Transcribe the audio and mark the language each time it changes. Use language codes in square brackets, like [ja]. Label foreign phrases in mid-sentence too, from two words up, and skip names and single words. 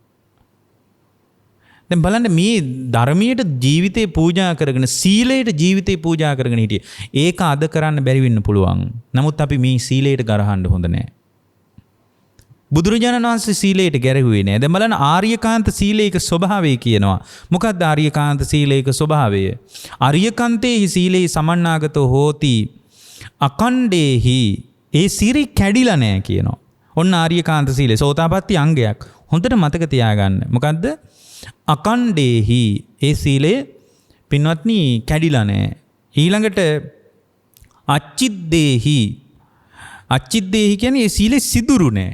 [si] දැන් බලන්න මේ ධර්මයට ජීවිතේ පූජා කරගෙන සීලයට ජීවිතේ පූජා කරගෙන හිටියේ. ඒක අද කරන්න බැරි වෙන්න පුළුවන්. නමුත් අපි මේ සීලයට ගරහන්න හොඳ නැහැ. බුදුරජාණන් වහන්සේ සීලයට ගැරහුවේ නැහැ. දැන් බලන්න ආර්යකාන්ත සීලයක ස්වභාවය කියනවා. මොකක්ද ආර්යකාන්ත සීලයක ස්වභාවය? [pi] ආර්යකාන්තේහි සීලේ සමන්නාගතෝ හෝති අකණ්ඩේහි [si] ඒ සීරි කැඩිලා නැහැ කියනවා. ඔන්න ආර්යකාන්ත සීලය සෝතාපට්ටි අංගයක්. හොඳට මතක තියාගන්න. මොකද්ද? අකණ්ඩේහි ඒ සීලය පින්වත්නි කැඩිලා නැහැ. ඊළඟට අච්චිද්දේහි කියන්නේ ඒ සීලෙ සිදුරු නැහැ.